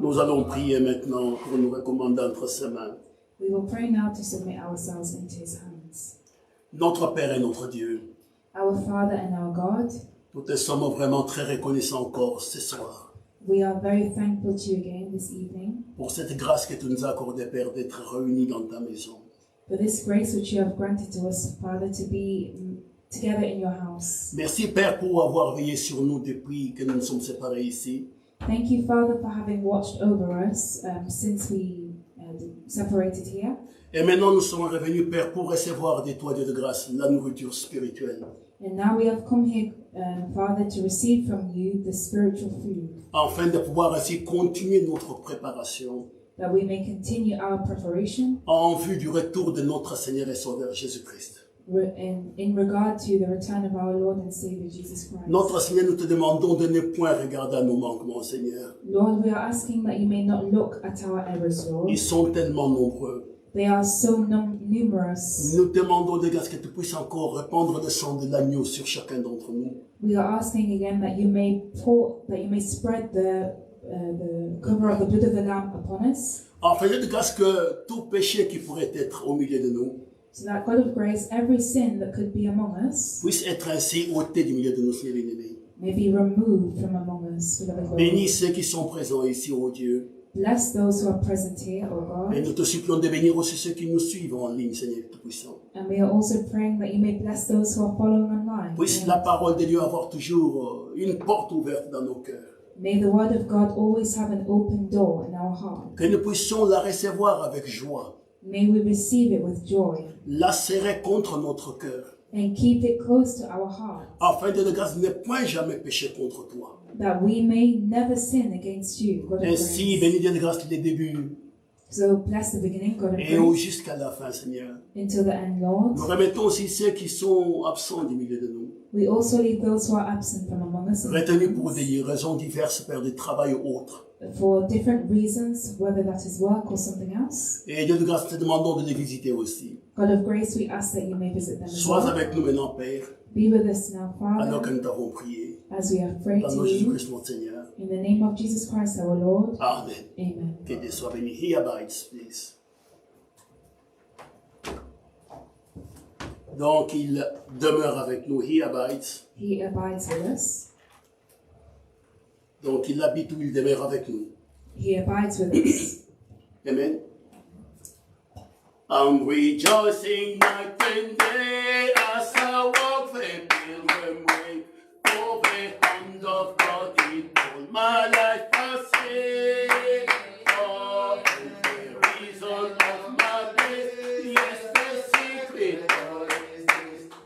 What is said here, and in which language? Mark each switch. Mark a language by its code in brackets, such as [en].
[fr] Nous allons prier maintenant pour nous recommander entre ses mains. [en] We will pray now to submit ourselves into His hands. [fr] Notre Père et notre Dieu, [en] Our Father and our God, [fr] nous te sommes vraiment très reconnaissants encore ce soir [en] we are very thankful to you again this evening [fr] pour cette grâce que tu nous as accordée, Père, d'être réunis dans ta maison. [en] for this grace which you have granted to us, Father, to be together in your house. [fr] Merci, Père, pour avoir veillé sur nous depuis que nous nous sommes séparés ici. [en] Thank you, Father, for having watched over us since we separated here. [fr] Et maintenant, nous sommes revenus, Père, pour recevoir de toi, Dieu de grâce, la nourriture spirituelle, [en] And now we have come here, Father, to receive from you the spiritual food, [fr] afin de pouvoir ainsi continuer notre préparation [en] that we may continue our preparation [fr] en vue du retour de notre Seigneur et Sauveur Jésus-Christ. [en] in regard to the return of our Lord and Savior Jesus Christ. [fr] Notre Seigneur, nous te demandons de ne point regarder à nos manquements, Seigneur. [en] Lord, we are asking that you may not look at our errors, Lord. [fr] Ils sont tellement nombreux. [en] They are so numerous. [fr] Nous demandons de grâce que tu puisses encore répandre le sang de l'agneau sur chacun d'entre nous. [en] We are asking again that you may spread the cover of the blood of the Lamb upon us, [fr] Afin de grâce que tout péché qui pourrait être au milieu de nous [en] so that God of grace, every sin that could be among us, [fr] puisse être ainsi ôté du milieu de nous, Seigneur bien-aimé. [en] may be removed from among us, beloved Lord. [fr] Bénis ceux qui sont présents ici, ô Dieu. [en] Bless those who are present here, O [fr] Et [en] God. [fr] nous te supplions de bénir aussi ceux qui nous suivent en ligne, Seigneur Tout-Puissant. [en] And we are also praying that you may bless those who are following online. [fr] Puisse la parole de Dieu avoir toujours une porte ouverte dans nos cœurs. [en] May the word of God always have an open door in our heart. [fr] Que nous puissions la recevoir avec joie, [en] May we receive it with joy [fr] la serrer contre notre cœur, [en] and keep it close to our heart, [fr] afin de grâce ne point jamais pécher contre toi. [en] that we may never sin against you, God of [fr] Ainsi, [en] grace. [fr] bénis Dieu de grâce les débuts [en] So bless the beginning, God of [fr] et [en] grace, [fr] jusqu'à la fin, Seigneur. [en] until the end, Lord. [fr] Nous remettons aussi ceux qui sont absents du milieu de nous, [en] We also leave those who are absent from among us [fr] retenus pour des raisons diverses, Père, de travail ou autres. [en] for different reasons, whether that is work or something else. [fr] Et Dieu de grâce, te demandons de les visiter aussi. [en] God of grace, we ask that you may visit them as [fr] Sois [en] well. [fr] avec nous maintenant, Père, [en] Be with us now, [fr] alors que [en] Father, [fr] nous t'avons prié. [en] as we have prayed [fr] Dans le nom [en] to [fr] de [en] you. [fr] Jésus-Christ, mon Seigneur. [en] In the name of Jesus Christ, our Lord. [fr] Amen. [en] Amen. [fr] Que Dieu soit béni. [en] He abides, please. [fr] Donc, il demeure avec nous. [en] He abides. He abides with us. [fr] Donc, il habite où il demeure avec nous. [en] He abides with us. Amen. I'm rejoicing night and day as I walk the pilgrim way. For the hand of God in all my life I see. For the reason of my bliss, yes, the secret of this.